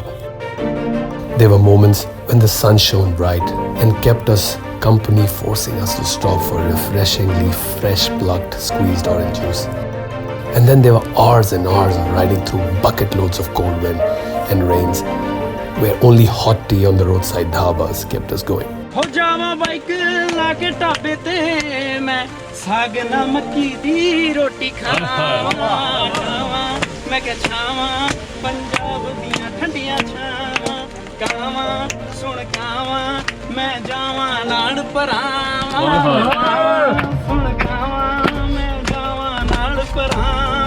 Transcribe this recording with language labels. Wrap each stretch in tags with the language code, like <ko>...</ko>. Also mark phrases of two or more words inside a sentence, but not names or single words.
<en>There were moments when the sun shone bright and kept us company, forcing us to stop for refreshingly fresh plucked squeezed orange juice. And then there were hours and hours of riding through bucket loads of cold wind and rains, where only hot tea on the roadside dhabas kept us going.</en> <pa>ਜਾਵਾਂ bike ਲੈ ਕੇ ਢਾਬੇ ਤੇ ਮੈਂ ਸਾਗ ਨਮਕੀ ਦੀ ਰੋਟੀ ਖਾਵਾਂ ਮੈਂ ਕਿਆ ਛਾਵਾਂ ਪੰਜਾਬ ਦੀਆਂ ਠੰਡੀਆਂ ਛਾਵਾਂ ਕਾਵਾਂ ਸੁਣ ਕਾਵਾਂ ਮੈਂ ਜਾਵਾਂ ਨਾਲ ਪਰਾਵਾਂ ਸੁਣ ਕਾਵਾਂ ਮੈਂ ਜਾਵਾਂ ਨਾਲ ਪਰਾਵਾਂ.</pa>